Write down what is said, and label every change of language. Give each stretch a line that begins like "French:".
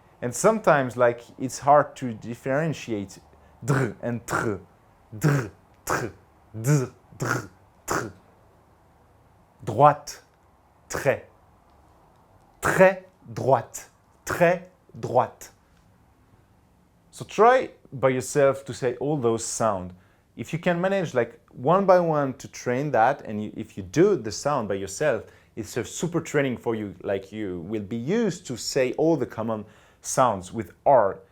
English: And sometimes, like, it's hard to differentiate dr and tr, dr, tr, dr, dr, tr.
French: Droite, très, très droite, très droite.
English: So try by yourself to say all those sounds. If you can manage like one by one to train that, and if you do the sound by yourself, it's a super training for you. Like you will be used to say all the common sounds with R.